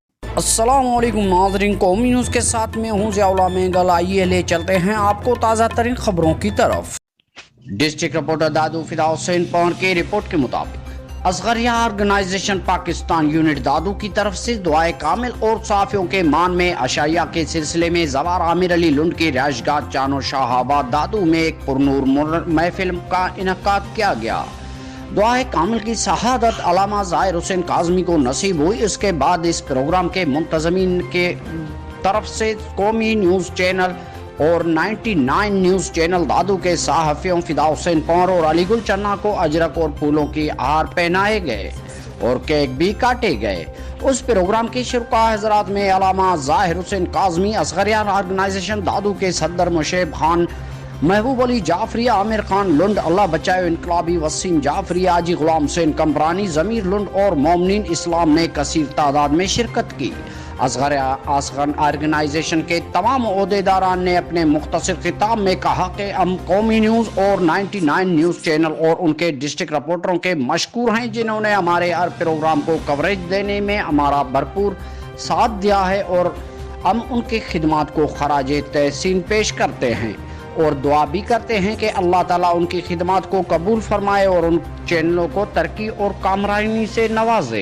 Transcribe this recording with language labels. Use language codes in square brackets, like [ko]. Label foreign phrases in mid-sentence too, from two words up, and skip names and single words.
[ur] السلام علیکم ناظرین، قومی نیوز کے ساتھ میں ہوں ضیاء اللہ مینگل. آئیے لے چلتے ہیں آپ کو تازہ ترین خبروں کی طرف. [en] district reporter [ur] دادو فدا حسین پون کی رپورٹ کے مطابق اصغریہ آرگنائزیشن پاکستان یونٹ دادو کی طرف سے دعائے کمیل اور صحافیوں کے مان میں عشائیہ کے سلسلے میں زوار عامر علی لنڈ کی رہائش گاہ چانو شاہ آباد دادو میں ایک پرنور محفل کا انعقاد کیا گیا. دعائے کمیل کی شہادت علامہ ظاہر حسین کاظمی کو نصیب ہوئی. اس کے بعد اس پروگرام کے منتظمین کے طرف سے قومی [en] news channel [ur] اور 99 [en] news channel [ur] دادو کے صحافیوں فدا حسین پنور اور علی گل چنا کو اجرک اور پھولوں کی ہار پہنائے گئے اور کیک بھی کاٹے گئے. اس پروگرام کی شروعات حضرات میں علامہ ظاہر حسین کاظمی، اصغریہ آرگنائزیشن دادو کے صدر مشیب خان، محبوب علی جعفری، عامر خان لنڈ، اللہ بچائے انقلابی وسیم جعفری، آجی غلام حسین کامرانی، ضمیر لنڈ اور مومنین اسلام نے کثیر تعداد میں شرکت کی. اصغر آرگنائزیشن کے تمام عہدیداران نے اپنے مختصر خطاب میں کہا کہ ہم قومی نیوز اور 99 [en] news channel [ur] اور ان کے [en] district reporters [ur] کے مشکور ہیں جنہوں نے ہمارے ہر پروگرام کو کوریج دینے میں ہمارا بھرپور ساتھ دیا ہے اور ہم ان کی خدمت کو خراج تحسین پیش کرتے ہیں اور دعا بھی کرتے ہیں کہ اللہ تعالیٰ ان کی خدمت کو قبول فرمائے اور ان چینلوں کو ترقی اور کامرانی سے نوازے.